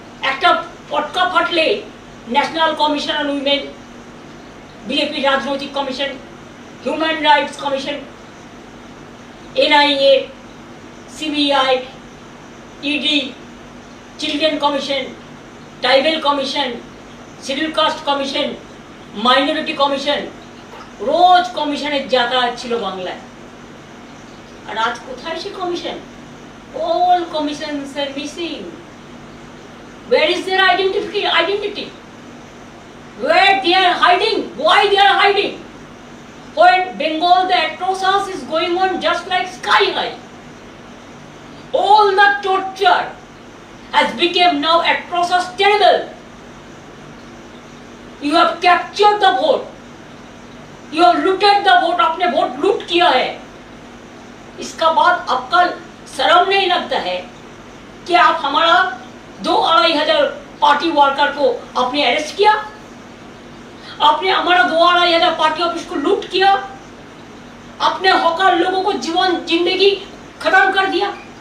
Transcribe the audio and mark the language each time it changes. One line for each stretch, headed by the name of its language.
Bangla: একটা পটকা ফাটলে national commission on women, BJP রাজনৈতিক commission, human rights commission, NIA, CBI, ED, children president commission, tribal commission, schedule caste commission, minority commission, রোজ কমিশনের যাতায়াত ছিল বাংলায়। আর আজ কোথায় সে commission?
English: All commissions are missing. Where is their identity? Where they are hiding? Why they are hiding? When Bengal, the atrocities is going on just like sky high. All the torture has become now atrocious, terrible. You have captured the vote. You have looted the vote.
Hindi: आपने vote लूट किया है। इसका बाद आपका शर्म नहीं लगता है कि आप हमारा 2-2.5 हजार पार्टी वर्कर को आपने अरेस्ट किया? आपने हमारा 2-2.5 हजार पार्टी ऑफिस को लूट किया? आपने हॉकर लोगों को जीवन जिंदगी खत्म कर दिया?